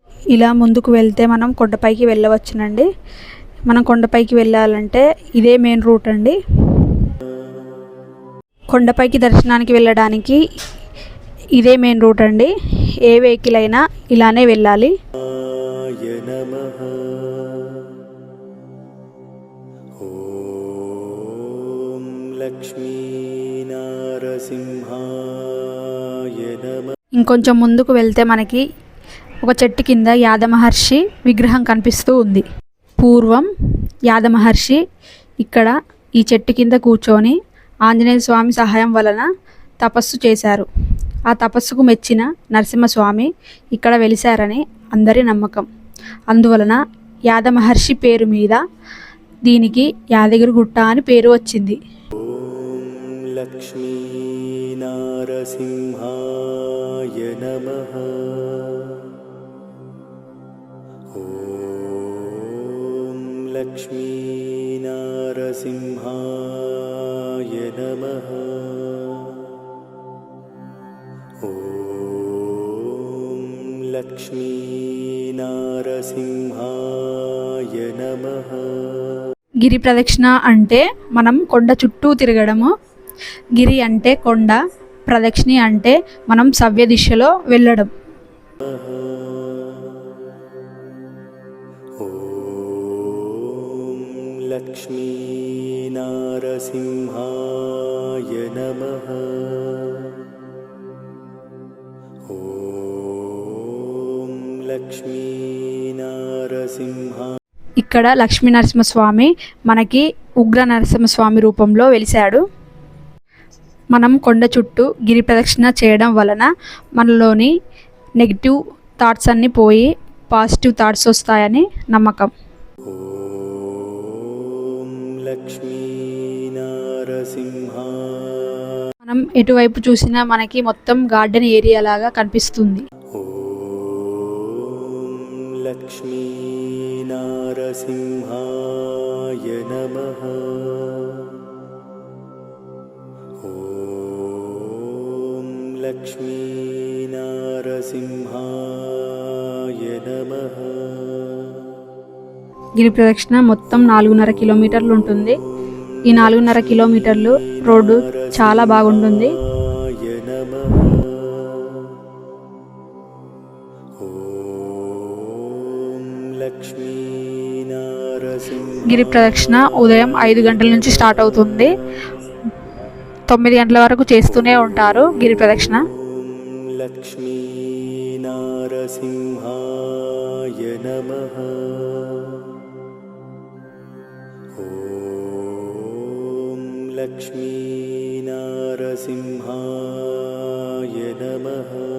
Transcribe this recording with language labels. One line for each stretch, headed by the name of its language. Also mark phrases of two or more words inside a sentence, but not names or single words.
Telugu: ఇలా ముందుకు వెళ్తే మనం కొండపైకి వెళ్ళవచ్చునండి. మనం కొండపైకి వెళ్ళాలంటే ఇదే
English: main route
Telugu: అండి. కొండపైకి దర్శనానికి వెళ్ళడానికి ఇదే
English: main route
Telugu: అండి. ఏ వెహికల్ అయినా ఇలానే వెళ్ళాలి.
Sanskrit: नमः ॐ लक्ष्मीनारसिंहाय नमः।
Telugu: ఇంకొంచెం ముందుకు వెళ్తే మనకి ఒక చెట్టు కింద యాదమహర్షి విగ్రహం కనిపిస్తూ ఉంది. పూర్వం యాదమహర్షి ఇక్కడ ఈ చెట్టు కింద కూర్చొని ఆంజనేయ స్వామి సహాయం వలన తపస్సు చేశారు. ఆ తపస్సుకు మెచ్చిన నరసింహస్వామి ఇక్కడ వెలిశారని అందరి నమ్మకం. అందువలన యాదమహర్షి పేరు మీద దీనికి యాదగిరిగుట్ట అని పేరు వచ్చింది.
Sanskrit: ॐ लक्ष्मीनारसिंहाय नमः ॐ लक्ष्मीनारसिंहाय नमः ॐ लक्ष्मीनारसिंहाय नमः।
Telugu: గిరి ప్రదక్షిణ అంటే మనం కొండ చుట్టూ తిరగడము. గిరి అంటే కొండ, ప్రదక్షిణ అంటే మనం సవ్య దిశలో వెళ్ళడం.
Sanskrit: ॐ लक्ष्मीनारसिंहाय नमः ॐ लक्ष्मीनारसिंहाय।
Telugu: ఇక్కడ లక్ష్మీ నరసింహస్వామి మనకి ఉగ్ర నరసింహస్వామి రూపంలో వెలిశాడు. మనం కొండ చుట్టూ గిరి ప్రదక్షిణ చేయడం వలన మనలోని
English: negative thoughts
Telugu: అన్నీ పోయి
English: positive thoughts
Telugu: వస్తాయని నమ్మకం.
Sanskrit: ॐ लक्ष्मीनारसिंहाय।
Telugu: మనం ఎటువైపు చూసినా మనకి మొత్తం
English: garden area
Telugu: లాగా కనిపిస్తుంది.
Sanskrit: ॐ लक्ष्मीनारसिंहाय नमः ॐ लक्ष्मीनारसिंहाय नमः।
Telugu: గిరి ప్రదక్షిణ మొత్తం 4.5 కిలోమీటర్లు ఉంటుంది. ఈ 4.5 కిలోమీటర్లు రోడ్డు చాలా బాగుంటుంది. గిరి ప్రదక్షిణ ఉదయం 5 గంటల నుంచి స్టార్ట్ అవుతుంది. 9 గంటల వరకు చేస్తూనే ఉంటారు గిరి ప్రదక్షిణ.
Sanskrit: लक्ष्मीनारसिंहाय नमः ॐ लक्ष्मीनारसिंहाय नमः